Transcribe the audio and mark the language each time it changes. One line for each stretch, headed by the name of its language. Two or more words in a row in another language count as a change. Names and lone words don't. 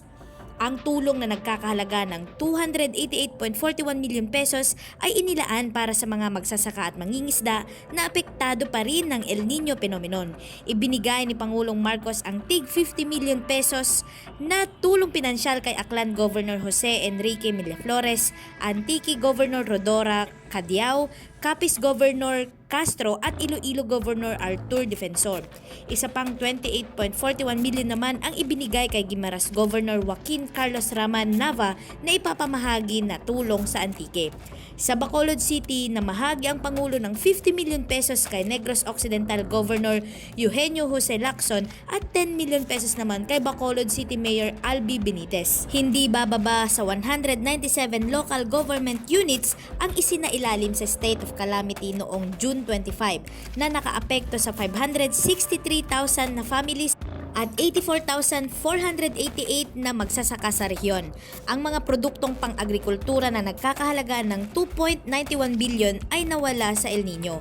Filipino: Ang tulong na nagkakahalaga ng 288.41 milyon pesos ay inilaan para sa mga magsasaka at mangingisda na apektado pa rin ng El Nino phenomenon. Ibinigay ni Pangulong Marcos ang tig 50 milyon pesos na tulong pinansyal kay Aklan Governor Jose Enrique Miraflores, Antique Governor Rodora Cadiao, Capiz Governor Castro at Iloilo Governor Artur Defensor. Isa pang 28.41 million naman ang ibinigay kay Guimaras Governor Joaquin Carlos Raman Nava na ipapamahagi na tulong sa Antique. Sa Bacolod City, namahagi ang Pangulo ng 50 million pesos kay Negros Occidental Governor Eugenio Jose Lacson at 10 million pesos naman kay Bacolod City Mayor Albi Benitez. Hindi bababa sa 197
English: local government units
Filipino: ang isinailalim sa
English: state of calamity
Filipino: noong June 25 na nakaapekto sa 563,000 na families at 84,488 na magsasaka sa rehiyon. Ang mga produktong pang-agrikultura na nagkakahalaga ng 2.91 billion ay nawala sa El Nino.